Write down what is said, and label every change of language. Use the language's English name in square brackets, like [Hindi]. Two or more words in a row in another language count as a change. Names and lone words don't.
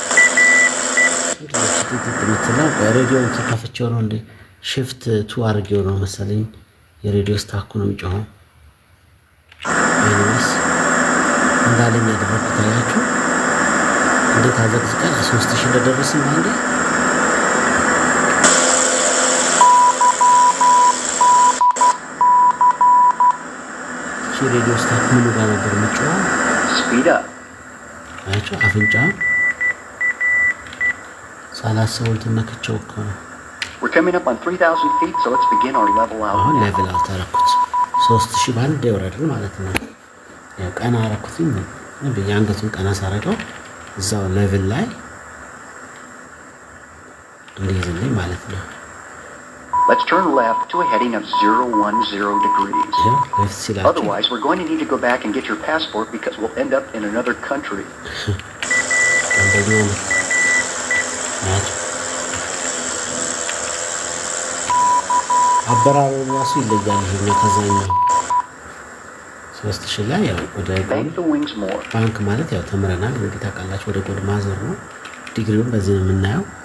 [Amharic] ምትለው በሬዲዮን ከፍቼው ነው እንደ [English] shift to [Amharic] አድርጌው ነው መሰለኝ የሬዲዮ ስታኩ ነው የሚጮኸው። አይነስ እንዳለኝ ያደረኩት አያችሁ እንዴት አዘቅዝቀን 3000 እንደደረስን ባንዴ [English] radio stack [Amharic] ምኑ ጋር ነበር የሚጮኸው? [English] Speed up. [Amharic] አያችሁ አፍንጫ ሳላሰውን ተነክቸው እኮ ነው። [English] We're coming up on 3000 feet, so let's begin our level out. [Amharic] አሁን [English] level out [Amharic] አደረኩት 3000 ባንዴ ወረድን ማለት ነው። ያው ቀና አደረኩትኝ በያንገቱን ቀና ሳረገው እዛው ሌቭል ላይ እንዲይዝልኝ ማለት ነው። [English] Let's turn left to a heading of 010 degrees. Otherwise, we're going to need to go back and get your passport because we'll end up in another country. [Amharic] አበራሩ ራሱ ይለያል። ይሄኛው ከዛኛው 3000 ላይ ያው ወደ ባንክ ማለት ያው ተምረናል እንግዲህ ታውቃላችሁ፣ ወደ ጎን ማዞር ነው። ዲግሪውን በዚህ ነው የምናየው።